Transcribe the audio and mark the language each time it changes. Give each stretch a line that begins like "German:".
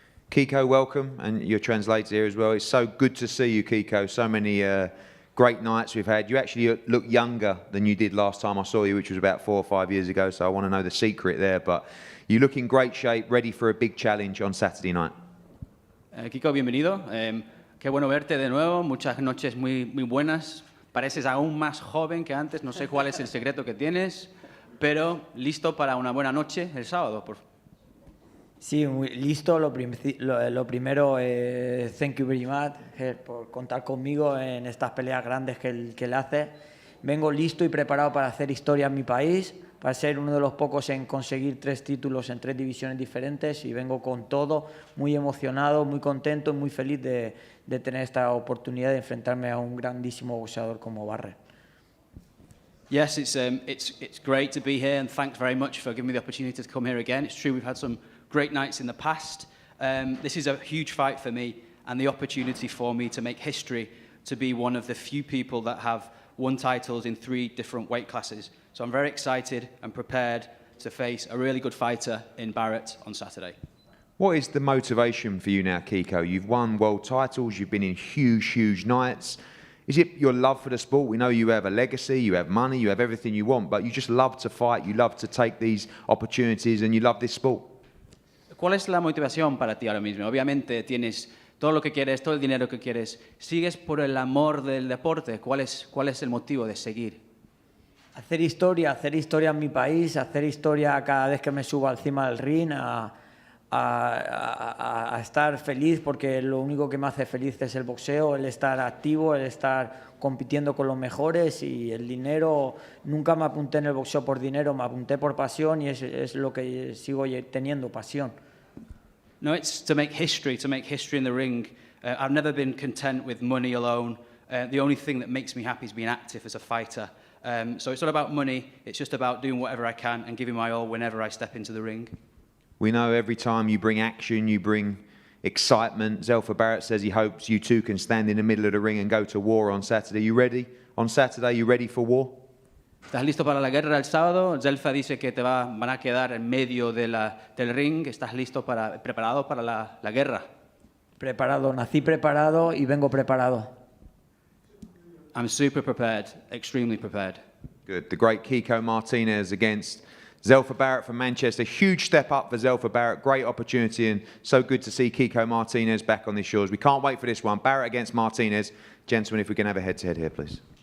English: Kiko, welcome, and your translator here as well. It's so good to see you, Kiko. So many great nights we've had. You actually look younger than you did last time I saw you, which was about 4 or 5 years ago, so I want to know the secret there. But you look in great shape, ready for a big challenge on Saturday night.
Spanish: Kiko, bienvenido. Qué bueno verte de nuevo. Muchas noches muy buenas. Pareces aún más joven que antes. No sé cuál es el secreto que tienes, pero listo para una buena noche el sábado. Sí, muy listo. Lo primero,
English: thank you very much
Spanish: por contar conmigo en estas peleas grandes que él hace. Vengo listo y preparado para hacer historia en mi país, para ser uno de los pocos en conseguir 3 títulos en 3 divisiones diferentes, y vengo con todo, muy emocionado, muy contento y muy feliz de tener esta oportunidad de enfrentarme a un grandísimo boxeador como Barrett.
English: Yes, it's great to be here, and thanks very much for giving me the opportunity to come here again. It's true we've had some great nights in the past. This is a huge fight for me, and the opportunity for me to make history, to be one of the few people that have won titles in 3 different weight classes. So I'm very excited and prepared to face a really good fighter in Barrett on Saturday. What is the motivation for you now, Kiko? You've won world titles, you've been in huge nights. Is it your love for the sport? We know you have a legacy, you have money, you have everything you want, but you just love to fight, you love to take these opportunities, and you love this sport.
Spanish: ¿Cuál es la motivación para ti ahora mismo? Obviamente tienes todo lo que quieres, todo el dinero que quieres. ¿Sigues por el amor del deporte? ¿Cuál es el motivo de seguir? Hacer historia en mi país, hacer historia cada vez que me subo encima del ring, a estar feliz, porque lo único que me hace feliz es el boxeo, el estar activo, el estar compitiendo con los mejores, y el dinero, nunca me apunté en el boxeo por dinero, me apunté por pasión, y es lo que sigo teniendo, pasión.
English: No, it's to make history in the ring. I've never been content with money alone. The only thing that makes me happy is being active as a fighter. So it's not about money, it's just about doing whatever I can and giving my all whenever I step into the ring. We know every time you bring action, you bring excitement. Zelfa Barrett says he hopes you two can stand in the middle of the ring and go to war on Saturday. You ready? On Saturday, you ready for war?
Spanish: ¿Estás listo para la guerra el sábado? Zelfa dice que van a quedar en medio del ring. ¿Estás listo preparado para la guerra? Preparado, nací preparado y vengo preparado.
English: I'm super prepared, extremely prepared. Good. The great Kiko Martinez against Zelfa Barrett from Manchester. Huge step up for Zelfa Barrett. Great opportunity, and so good to see Kiko Martinez back on these shores. We can't wait for this one. Barrett against Martinez. Gentlemen, if we can have a head-to-head here, please.